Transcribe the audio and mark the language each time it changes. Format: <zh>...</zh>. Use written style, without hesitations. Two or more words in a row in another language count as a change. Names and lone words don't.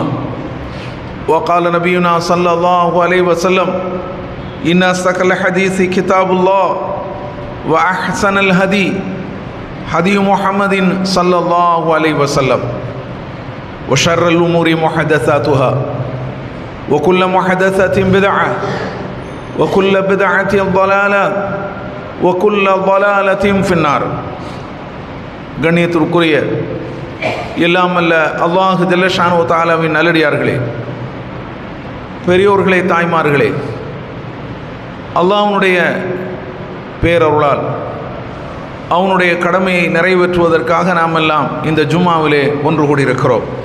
<ar>وقال نبينا صلى الله عليه وسلم إن أصدق الحديث كتاب الله وأحسن الهدي هدي محمد صلى الله عليه وسلم وشر الأمور محدثاتها وكل محدثة بدعة وكل بدعة ضلالة وكل ضلالة في النار.</ar> <ta>கண்ணியத்திற்குரிய எல்லாம் அல்ல அல்லாஹ் ஜல்லஷானு தஆலாவின் நல்லடியார்களே, பெரியோர்களே, தாய்மார்களே, அல்லாஹ்வுடைய பேரருளால் அவனுடைய கடமையை நிறைவேற்றுவதற்காக நாம் எல்லாம் இந்த ஜும்மாவிலே ஒன்று கூடியிருக்கிறோம்.</ta>